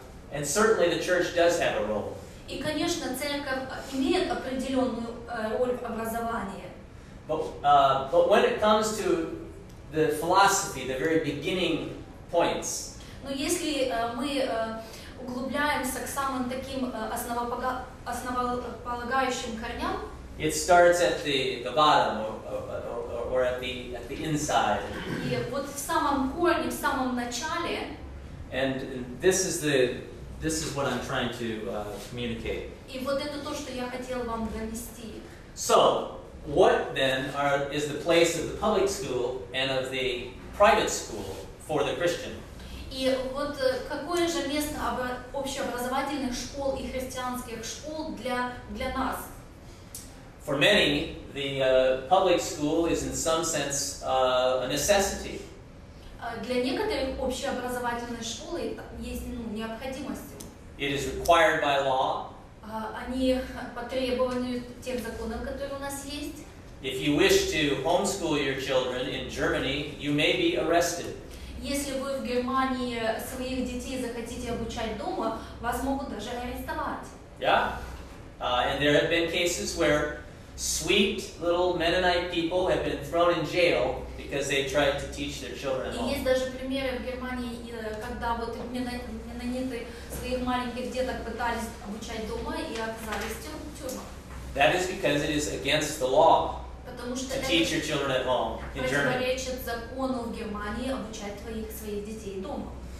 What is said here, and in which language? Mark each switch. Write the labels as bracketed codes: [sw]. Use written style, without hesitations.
[en] And certainly the church does have a role. [ru] И, конечно, церковь имеет определенную роль в образовании. [en] But when it comes to the philosophy, the very beginning points, [ru] но если мы углубляемся к самым таким основополагающим корням, [en] it starts at the bottom or at the inside. [ru] И вот в самом корне, в самом начале. [en] And this is what I'm trying to communicate. [ru] И вот это то, что я хотел вам донести. [en] So, what then is the place of the public school and of the private school for the Christian? [ru] И вот какое же место общеобразовательных школ и христианских школ для нас? [en] For many, the public school is in some sense a necessity. [ru] Для некоторых общеобразовательной школы есть необходимостью. [en] It is required by law. [ru] Они по требованию тех законов, которые у нас есть. [en] If you wish to homeschool your children in Germany, you may be arrested. [ru] Если вы в Германии своих детей захотите обучать дома, вас могут даже арестовать. [en] Yeah? And there have been cases where sweet little Mennonite people have been thrown in jail because they tried to teach their children at [ru] И [en] home. [ru] есть даже примеры в Германии, когда вот меннониты своих маленьких деток пытались обучать дома и оказались в тюрьмах. [en] That is because it is against the law [ru] Потому что [en] to teach your children at home in Germany. [ru] противоречит закону в Германии обучать своих детей дома.